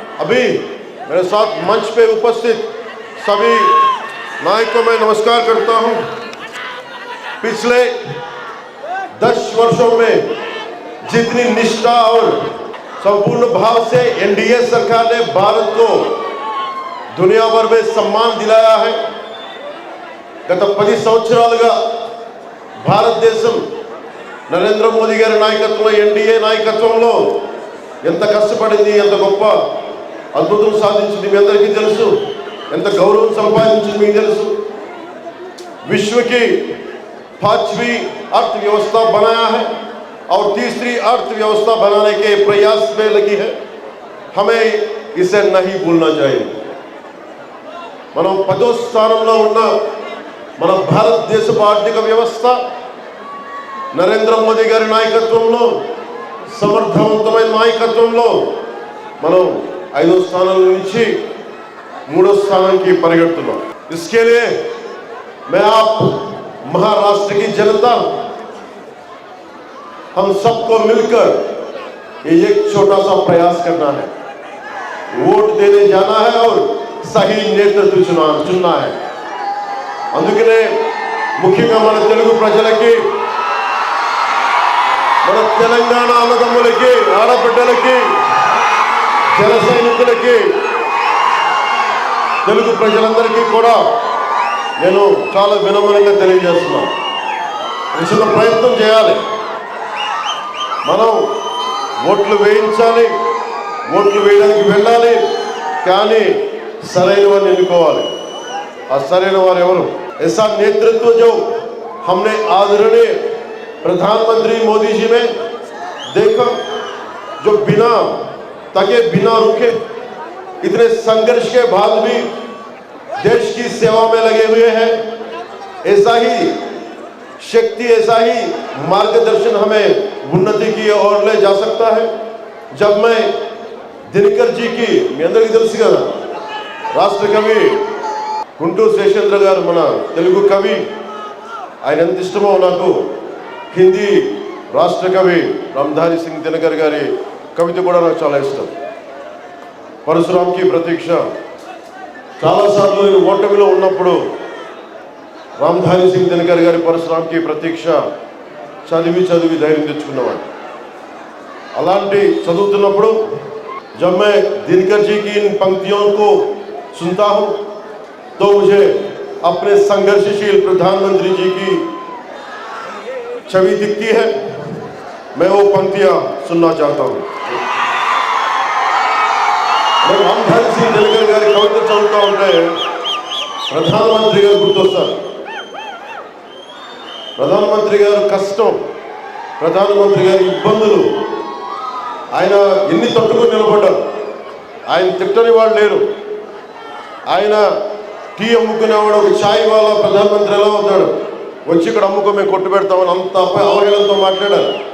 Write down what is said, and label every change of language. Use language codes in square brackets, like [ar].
[hi] अभी मेरे साथ मंच पे उपस्थित सभी नायक को मैं नमस्कार करता हूं. पिछले 10 वर्षों में जितनी निष्ठा और संपूर्ण भाव से एनडीए सरकार ने भारत को दुनिया भर में सम्मान दिलाया है. गत [te] 10 సంవత్సరాలుగా భారతదేశం నరేంద్ర మోదీ గారి నాయకత్వంలో, ఎన్డీఏ నాయకత్వంలో ఎంత కష్టపడింది, ఎంత గొప్ప అద్భుతం సాధించింది మీ అందరికీ తెలుసు. ఎంత గౌరవం సంపాదించింది మీకు తెలుసు. [hi] विश्व की 5वीं अर्थव्यवस्था बनाया है और तीसरी अर्थव्यवस्था बनाने के प्रयास में लगी है. हमें इसे नहीं भूलना चाहिए. [te] మనం 10వ స్థానంలో ఉన్న మన భారతదేశపు ఆర్థిక వ్యవస్థ నరేంద్ర మోదీ గారి నాయకత్వంలో, సమర్థవంతమైన నాయకత్వంలో మనం 5వ స్థానం నుంచి मूडो स्थान की परिगणना। [hi] इसके लिए मैं आप महाराष्ट्र की जनता, हम सबको मिलकर ये एक छोटा सा प्रयास करना है, वोट देने जाना है और सही नेतृत्व चुनना है। [te] అందుకనే ముఖ్యంగా మన తెలుగు ప్రజలకి, మన తెలంగాణ అన్నదమ్ములకి, ఆడబిడ్డలకి, జన సైనికులకి, తెలుగు ప్రజలందరికీ కూడా నేను చాలా వినమ్రంగా తెలియజేస్తున్నాను, చిన్న ప్రయత్నం చేయాలి. మనం ఓట్లు వేయించాలి, ఓట్లు వేయడానికి వెళ్ళాలి, కానీ సరైన వారిని ఎన్నుకోవాలి. ఆ సరైన వారు ఎవరు? [hi] ऐसा नेतृत्व जो हमने आदरणीय प्रधानमंत्री मोदी जी में देखा, जो बिना थके बिना रुके इतने संघर्ष के बाद भी देश की सेवा में लगे हुए हैं, ऐसा ही शक्ति, ऐसा ही मार्गदर्शन हमें उन्नति की ओर ले जा सकता है. जब मैं दिनकर जी की, [te] మీ అందరికీ తెలుసు కదా, రాష్ట్ర కవి గుంటూరు శేషేంద్ర గారు, మన తెలుగు కవి, ఆయన ఎంత ఇష్టమో నాకు హిందీ రాష్ట్ర కవి రామధారి సింగ్ దినకర్ గారి కవిత కూడా నాకు చాలా ఇష్టం. పరశురామ్కి ప్రతీక్ష. చాలాసార్లు నేను ఓటమిలో ఉన్నప్పుడు రామధారి సింగ్ దినకర్ గారి పరశురామ్కి ప్రతీక్ష చదివి చదివి ధైర్యం తెచ్చుకున్నవాడు. అలాంటి చదువుతున్నప్పుడు [hi] जब मैं दिनकर जी की इन पंक्तियों को सुनता हूँ तो मुझे अपने संघर्षशील प्रधानमंत्री जी की छवि दिखती है. मैं वो पंक्तियां सुनना चाहता हूँ. मैं रामधारी सिंह दिनकर गारी कविता चलता [te] ఉంటే ప్రధానమంత్రి గారు గుర్తొస్తారు. ప్రధానమంత్రి గారు కష్టం, ప్రధానమంత్రి గారి ఇబ్బందులు, ఆయన ఎన్ని తట్టుకొని నిలబడ్డారు. ఆయన తిట్టని వాళ్ళు లేరు. ఆయన టీ అమ్ముకునేవాడు, ఒక ఛాయ్ వాళ్ళ ప్రధానమంత్రి ఎలా అవుతాడు, వచ్చి ఇక్కడ అమ్ముకో మేము కొట్టు పెడతామని అంత అవహేళనతో మాట్లాడారు.